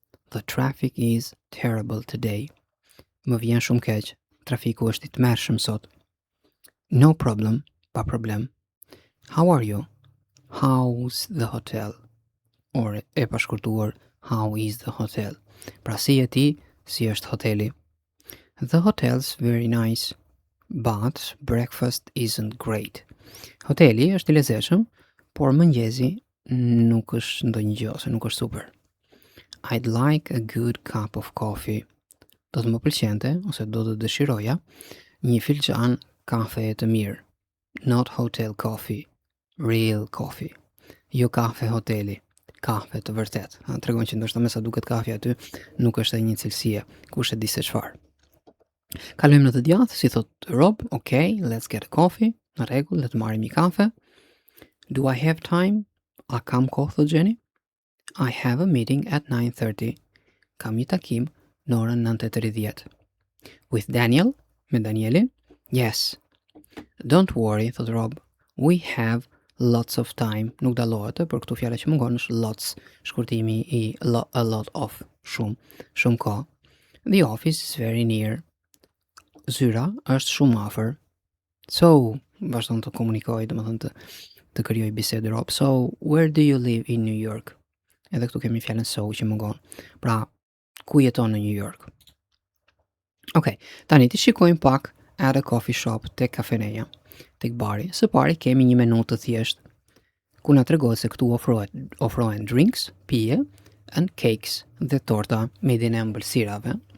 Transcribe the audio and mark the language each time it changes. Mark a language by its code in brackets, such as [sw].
[en] The traffic is terrible today. [sq] Më vjen shumë keq. Trafiku është i tmerrshëm sot. [en] No problem. [sq] Pa problem. [en] How are you? How's the hotel? [sq] Or e pashkurtuar [en] how is the hotel? [sq] Pra si e ti, si është hoteli? [en] The hotel's very nice, but breakfast isn't great. [sq] Hoteli është i lezetshëm, por mëngjesi nuk është ndonjë gjë ose nuk është super. [en] I'd like a good cup of coffee. [sq] Do të më pëlqente, ose do të dëshiroja, një filxhan kafe të mirë. [en] Not hotel coffee, real coffee. [sq] Jo kafe hoteli, kafe të vërtet. Tregon që ndoshta me sa duket kafe aty, nuk është e një cilësie, kush e di se çfarë. Kalojmë në të djathtë, si thot Rob, [en] okay, let's get a coffee. [sq] Në rregull, le të marrim një kafe. [en] Do I have time? [sq] A kam kohë, thot Jenny? [en] I have a meeting at 9:30. [sq] Kam një takim në orën 9:30. [en] With Daniel? [sq] Me Danielin? [en] Yes. Don't worry, [sq] thot Rob. [en] We have lots of time. [sq] Nuk dallohet, por këtu fjala që mungon është lots, shkurtimi i a lot of, shumë kohë. [en] The office is very near. [sq] Zyra është shumë afër. So, vazhdon të komunikoj, domethënë të krijoj bisedë Rob. [en] So, where do you live in New York? [sq] Edhe këtu kemi fjalën so që mungon. Pra, ku jeton në New York? Okej, tani të shikojmë pak [en] at a coffee shop [sq] tek kafeneja, tek bari. Së pari kemi një menu të thjeshtë, ku na tregohet se këtu ofrohen drinks, pije, [en] and cakes [sq] dhe torta me dinë ëmbëlsirave.